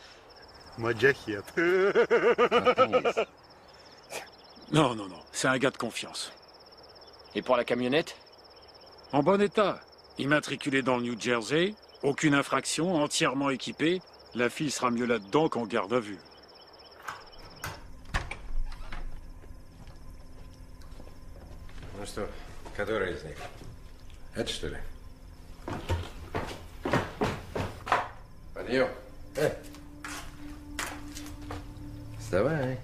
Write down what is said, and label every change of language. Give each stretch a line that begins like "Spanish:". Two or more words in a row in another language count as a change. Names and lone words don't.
French: Mojahid. Non, non, non. C'est un gars de confiance. Et pour la camionnette? En bon état. Immatriculé dans le New Jersey, aucune infraction, entièrement équipé. La fille sera mieux là-dedans qu'en garde à vue.
Russian: Ну что, который из них? Это что ли? Подъем. Вставай.